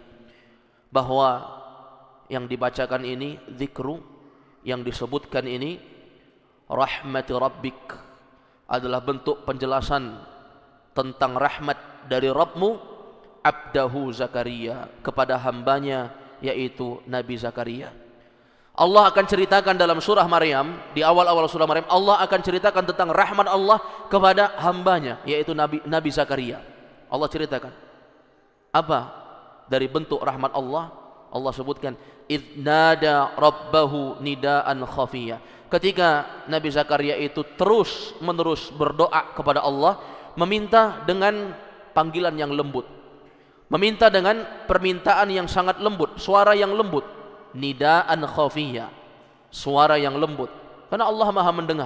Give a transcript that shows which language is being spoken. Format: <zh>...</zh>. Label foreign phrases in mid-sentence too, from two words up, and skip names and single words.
<id>Bahwa yang dibacakan ini dzikru, yang disebutkan ini</id> <ar>رحمة ربك,</ar> <id>adalah bentuk penjelasan tentang rahmat dari Rabbmu abdahu Zakaria, kepada hambanya yaitu Nabi Zakaria. Allah akan ceritakan dalam surah Maryam, di awal-awal surah Maryam, Allah akan ceritakan tentang rahmat Allah kepada hambanya yaitu Nabi Zakaria. Allah ceritakan apa dari bentuk rahmat Allah. Allah sebutkan</id> <ar>إذ نادى ربه نداء خفيا.</ar> <id>Ketika Nabi Zakaria itu terus menerus berdoa kepada Allah, meminta dengan panggilan yang lembut. meminta dengan permintaan yang sangat lembut, suara yang lembut,</id> <ar>نداء خفيا,</ar> <id>suara yang lembut, karena Allah Maha mendengar.</id>